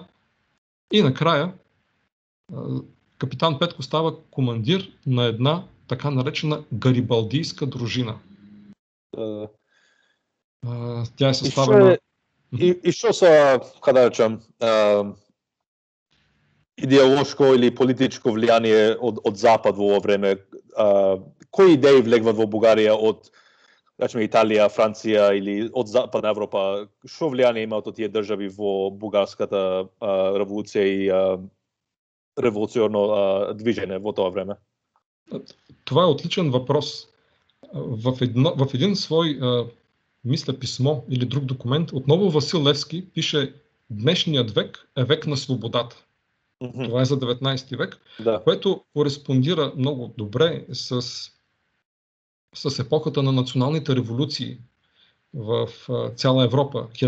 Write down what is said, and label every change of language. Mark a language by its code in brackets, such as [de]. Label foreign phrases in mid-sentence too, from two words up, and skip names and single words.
[bg] И накрая капитан Петко става командир на една така наречена гарибалдийска дружина. Тя е съставена... [mk] И що са, да речем, идеолошко или политическо влияние от Запад во време? Кои идеи влегват во Бугарија од, речеме, Италија, Франција или од Западна Европа? Што влияние имаат од тие држави во бугарската револуција и револуционно движење во тоа време? [bg] Това е отличен въпрос. В един свой, мисля, писмо или друг документ, отново Васил Левски пише: днешният век е век на свободата. Това е за 19 век, което кореспондира много добре с епохата на националните революции в цяла Европа.